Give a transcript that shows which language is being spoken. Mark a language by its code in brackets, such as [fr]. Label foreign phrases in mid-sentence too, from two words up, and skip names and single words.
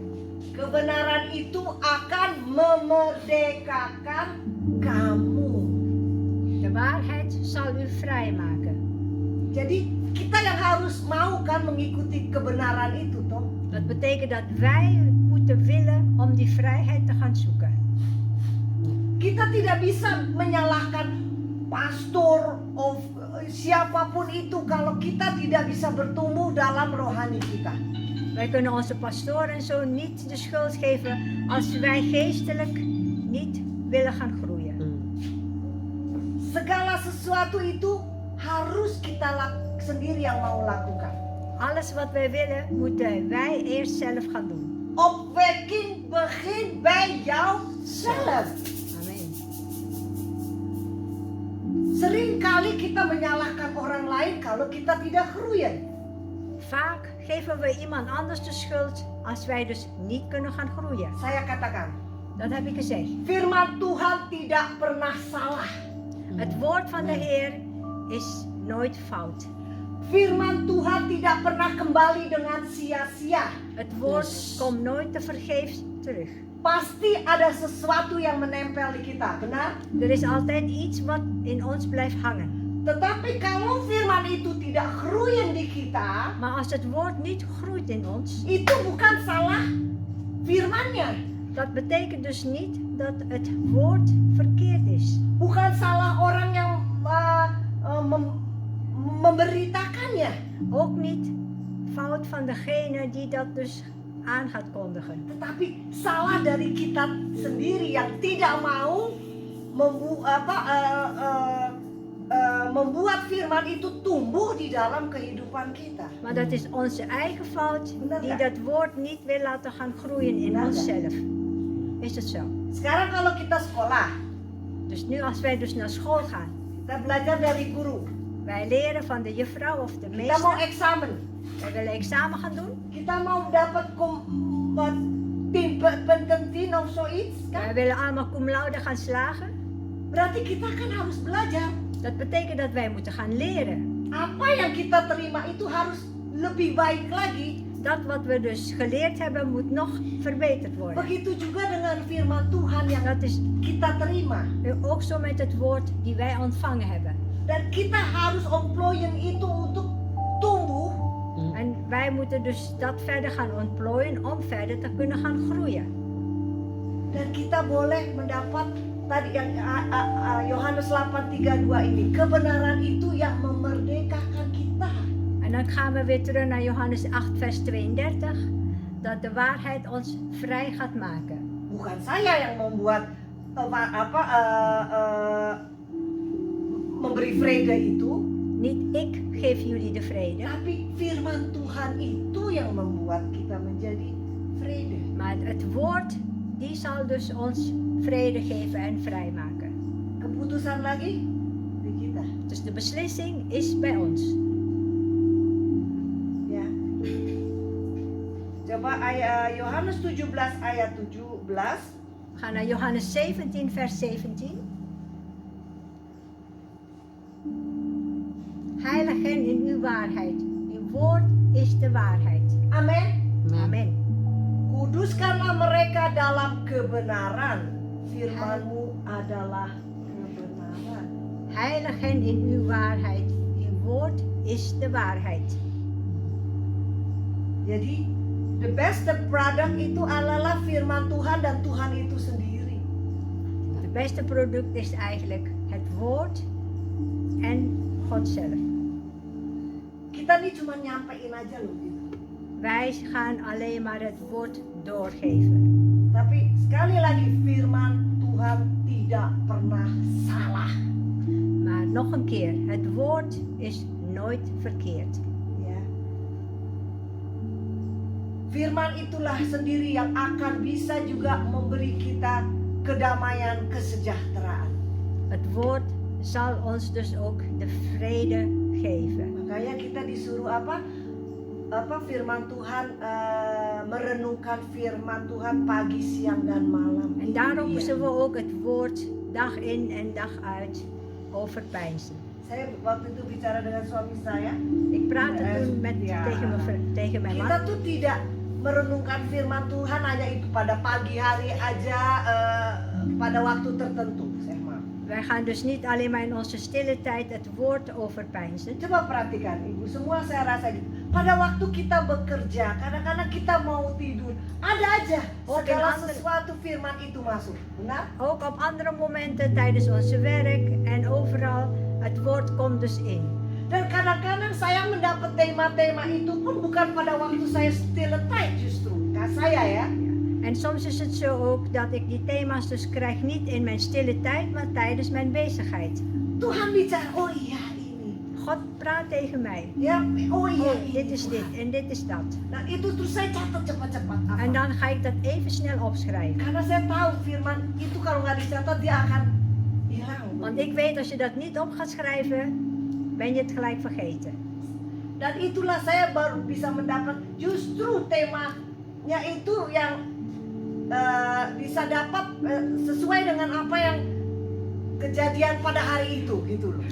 [id] Kebenaran itu akan memerdekakan kamu. [nl] De waarheid zal u vrijmaken. [id] Jadi kita yang harus mau kan mengikuti kebenaran itu toh. [nl] Dat betekent dat wij moeten willen om die vrijheid te gaan zoeken. [id] Kita tidak bisa menyalahkan pastor of siapapun itu kalau kita tidak bisa bertumbuh dalam rohani kita. [nl] Wij kunnen onze pastoor en zo niet de schuld geven als wij geestelijk niet willen gaan groeien. [id] Segala sesuatu itu harus kita sendiri yang mau lakukan. [nl] Alles wat wij willen, moeten wij eerst zelf gaan doen. Opwekking begint bij jouzelf. Amen. [id] Seringkali kita menyalahkan orang lain kalau kita tidak groeien. [nl] Vaak geven we iemand anders de schuld als wij dus niet kunnen gaan groeien. [id] Saya katakan, [nl] Dat heb ik gezegd. [id] firman Tuhan tidak pernah salah. [nl] Het woord van de Heer is nooit fout. [id] Firman Tuhan tidak pernah kembali dengan sia-sia. [nl] Het woord komt nooit te vergeefs terug. [id] Pasti ada sesuatu yang menempel di kita, benar? [nl] Er is altijd iets wat in ons blijft hangen. [id] Tetapi kalau firman itu tidak groeien di kita, [nl] Maar als het woord niet groeit in ons, [id] itu bukan salah firmannya. [nl] dat betekent dus niet dat het woord verkeerd is. [id] Bukan salah orang yang memberitakannya. [nl] Ook niet fout van degene die dat dus aan gaat kondigen. [id] Tetapi salah dari kita sendiri yang tidak mau membuat firman itu tumbuh di dalam kehidupan kita. [nl] Maar dat is onze eigen fout die dat woord niet wil laten gaan groeien in [id] Benar, [nl] onszelf. Is het zo? [id] Sekarang kalau kita sekolah, [nl] Dus nu als wij dus naar school gaan, [id] kita belajar dari guru. [nl] wij leren van de juffrouw of de [id] Kita mau [nl] meester, [id] eksamen, [nl] wij willen examen gaan doen, [id] kita mau dapat pententin [nl] of zoiets [id] kan? [nl] wij willen allemaal cum laude gaan slagen. [id] Berarti kita kan harus belajar. [nl] Dat betekent dat wij moeten gaan leren. [id] Apa yang kita terima itu harus lebih baik lagi. [nl] Dat wat we dus geleerd hebben moet nog verbeterd worden. [id] Begitu juga dengan firman Tuhan yang [nl] Dat is [id] kita terima. [nl] ook zo met het woord die wij ontvangen hebben. [id] Dan kita harus employen itu untuk tumbuh. [nl] En wij moeten dus dat verder gaan ontplooien om verder te kunnen gaan groeien. [id] Dan kita boleh mendapat tadi yang Yohanes 8:32 ini, kebenaran itu yang memerdekakan kita. [nl] En dan gaan we weer terug naar Johannes 8 vers 32. Dat de waarheid ons vrij gaat maken. [id] Bukan saya yang membuat memberi vrede itu, [nl] Niet ik geef jullie de vrede, [id] tapi firman Tuhan itu yang membuat kita menjadi vrede. [nl] maar het woord die zal dus ons vrede geven en vrijmaken. [id] Keputusan lagi di kita. [nl] Dus de beslissing is bij ons. [id] Ya. Coba Yohanes 17 ayat 17. [nl] We gaan naar Johannes 17 vers 17. Heilig hen in uw waarheid. Uw woord is de waarheid. [id] Amin. [nl] Amen. [id] Kuduskanlah mereka dalam kebenaran. Firman-Mu adalah kebenaran. [nl] Heilig hen in uw waarheid. Uw woord is de waarheid. [id] Jadi, [en] the best product [id] itu adalah firman Tuhan dan Tuhan itu sendiri. [nl] Het beste product is eigenlijk het woord en God zelf. [id] Kita nih cuma nyampein aja loh gitu. [nl] Wij gaan alleen maar het woord doorgeven. [id] Tapi sekali lagi firman Tuhan tidak pernah salah. [nl] Maar nog een keer, het woord is nooit verkeerd. [id] Ya. Firman itulah sendiri yang akan bisa juga memberi kita kedamaian, kesejahteraan. [nl] Het woord zal ons dus ook de vrede geven. [id] Makanya kita disuruh apa firman Tuhan, merenungkan firman Tuhan pagi, siang dan malam. [nl] En daarom [id] Iya. [nl] moeten we ook het woord dag in en dag uit overpeinzen. [id] Saya waktu itu bicara dengan suami saya, [nl] Ik praatte toen Ja. tegen mijn [id] kita [nl] man. [id] tuh tidak merenungkan firman Tuhan hanya itu pada pagi hari aja, pada waktu tertentu, [nl] zeg maar. Wij gaan dus niet alleen maar in onze stille tijd het woord overpeinzen. [id] Coba perhatikan ibu, semua saya rasa gitu. Pada waktu kita bekerja, kadang-kadang kita mau tidur, ada aja [nl] Oke, [id] segala [nl] later. [id] sesuatu firman itu masuk, benar? [nl] Ook op andere momenten tijdens onze werk en overal, het woord komt dus in. [id] Dan kadang-kadang saya mendapat tema-tema itu pun bukan pada waktu saya [nl] stille tijd [id] justru, kak saya ya. [nl] En soms is het zo ook dat ik die thema's dus krijg niet in mijn stille tijd, maar tijdens mijn bezigheid. [id] Tuhan bicara, oh iya ini, [nl] God praat tegen mij. [id] ya, oh iya [nl] Oh, [id] ini. [nl] dit is dit [id] Tuhan. [nl] en dit is dat. [id] Nah itu terus saya catat cepat-cepat. Apa? [nl] En dan ga ik dat even snel opschrijven. [id] Karena saya tahu firman itu kalau nggak dicatat dia akan hilang. [nl] Want ik weet als je dat niet op gaat schrijven, ben je het gelijk vergeten. [id] Dan itulah saya baru bisa mendapat justru temanya itu yang bisa dapat sesuai dengan apa yang kejadian pada hari itu gitu loh.